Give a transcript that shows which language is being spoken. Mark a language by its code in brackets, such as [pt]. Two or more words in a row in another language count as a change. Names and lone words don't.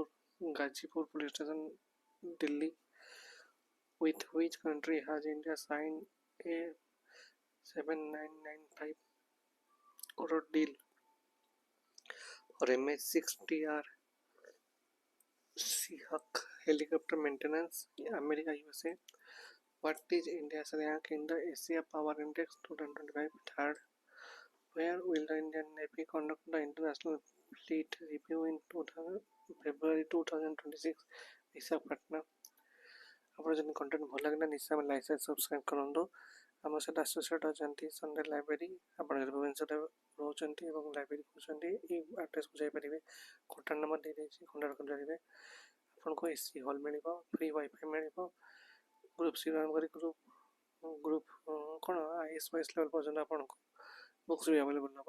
[en] Gazipur police station, Delhi. With which country has India signed a 7995 crore deal for MH6TR Seahawk helicopter maintenance in America, USA? What is India's rank in the Asia Power Index 2025? Third. Where will the Indian Navy conduct the International Fleet Review in February 2026? Visakhapatnam. [or] ଆପଣ ଯଦି କଣ୍ଟେଣ୍ଟ ଭଲ ଲାଗିଲା ନିଶ୍ଚୟ ଆମେ [en] like subscribe [or] କରନ୍ତୁ। ଆମ ସହିତ ଆସୋସିଏଟ୍ ଅଛନ୍ତି ସଣ୍ଡେ ଲାଇବ୍ରେରୀ। ଆପଣ ଯଦି ଭୁବନେଶ୍ୱରରେ ରହୁଛନ୍ତି ଏବଂ ଲାଇବ୍ରେରୀ କରୁଛନ୍ତି ଏଇ ଆଡ୍ରେସ୍କୁ ଯାଇପାରିବେ। [en] contact number [or] ଦେଇଦେଇଛି, କଣ୍ଟାକ୍ଟ କରିପାରିବେ। ଆପଣଙ୍କୁ [en] AC hall [or] ମିଳିବ, [en] free WiFi [or] ମିଳିବ, [en] group C [or] ଆରମ୍ଭ କରି ଗ୍ରୁପ୍ କ'ଣ [en] IS level [or] ପର୍ଯ୍ୟନ୍ତ ଆପଣଙ୍କୁ ବୁକ୍ସ ବି ଆଭେଲେବଲ୍ ହେବ।